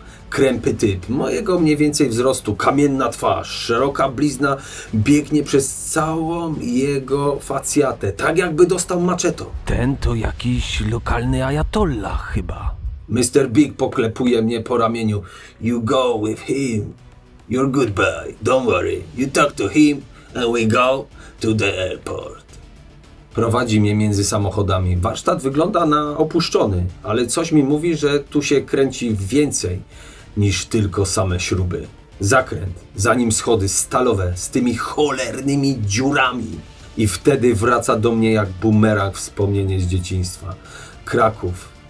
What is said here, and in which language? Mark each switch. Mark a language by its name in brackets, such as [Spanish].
[Polish] Krępy typ, mojego mniej więcej wzrostu, kamienna twarz, szeroka blizna biegnie przez całą jego facjatę, tak jakby dostał maczetą. Ten to jakiś lokalny ajatollah chyba. Mr. Big poklepuje mnie po ramieniu. [English] You go with him. You're good boy. Don't worry. You talk to him and we go to the airport. [Polish] Prowadzi mnie między samochodami. Warsztat wygląda na opuszczony, ale coś mi mówi, że tu się kręci więcej niż tylko same śruby. Zakręt, za nim schody stalowe z tymi cholernymi dziurami. I wtedy wraca do mnie jak bumerang wspomnienie z dzieciństwa. Kraków.